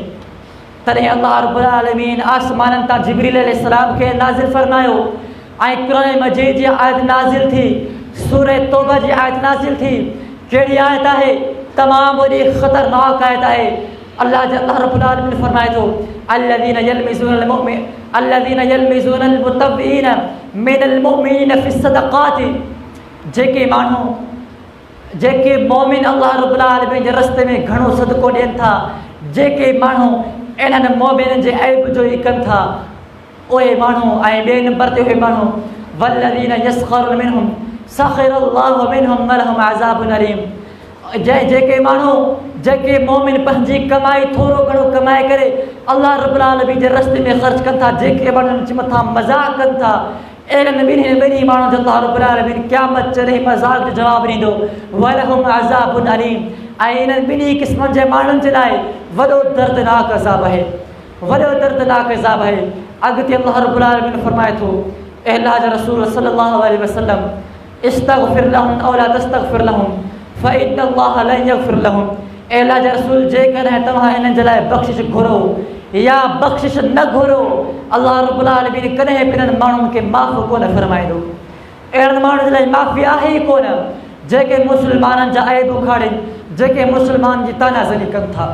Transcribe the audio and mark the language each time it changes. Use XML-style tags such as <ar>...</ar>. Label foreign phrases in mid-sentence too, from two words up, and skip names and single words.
<sd>तॾहिं</sd> <ar>الله رب العالمين</ar> <sd>आसमाननि तां जिब्रील अलैहिस्सलाम खे नाज़िल फरमायो ऐं क़ुरान मजीद जी आयत नाज़िल थी, सूरह तौबा जी आयत नाज़िल थी। कहिड़ी आयत आहे, तमामु वॾी ख़तरनाक आयत आहे।</sd> <ar>الله رب العالمين</ar> <sd>फरमाए थो</sd> <ar>الذين يلمزون المطوعين من المؤمنين في الصدقات,</ar> <sd>जेके माण्हू, जेके मोमिन</sd> <ar>الله رب العالمين</ar> <sd>जे रस्ते में घणो सदको ॾियनि था, जेके माण्हू इन्हनि मोमिननि जे ऐब जो ई कनि था, उहे माण्हू। ऐं ॿिए नंबर ते उहे माण्हू</sd> <ar>والذين يسخرون منهم سخر الله منهم ولهم عذاب أليم,</ar> <sd>जेके माण्हू, जेके मोमिन पंहिंजी कमाई थोरो घणो कमाए करे</sd> <ar>الله رب العالمين</ar> <sd>जे रस्ते में ख़र्च कनि था, जेके माण्हुनि जे मथां मज़ाक़ कनि था, अहिड़नि ॿिन्ही माण्हुनि जो</sd> <ar>الله رب العالمين</ar> <sd>क़यामत जॾहिं मज़ाक़ जो जवाबु ॾींदो,</sd> <ar>ولهم عذاب أليم.</ar> <sd>ऐं इन्हनि ॿिन्ही क़िस्मनि जे माण्हुनि जे लाइ वॾो दर्दनाक अज़ाब आहे, वॾो दर्दनाक अज़ाब आहे। अॻिते</sd> <ar>الله رب العالمين</ar> <sd>फरमाए थो, अल्लाह जा रसूल</sd> <ar>صلى الله عليه وسلم استغفر لهم أو لا تستغفر لهم فإن الله لن يغفر لهم.</ar> <sd>अल्लाह जा रसूल जेकॾहिं तव्हां इन्हनि जे लाइ बख़्शिश घुरो या बख़्शिश न घुरो,</sd> <ar>الله رب العالمين</ar> <sd>कॾहिं बि इन्हनि माण्हुनि खे माफ़ कोन फरमाईंदो। अहिड़नि माण्हुनि जे लाइ माफ़ी आहे ई कोन जेके मुस्लमाननि जा ऐब उखाड़नि, जेके मुस्लमान जी तानाज़नी कनि था।</sd>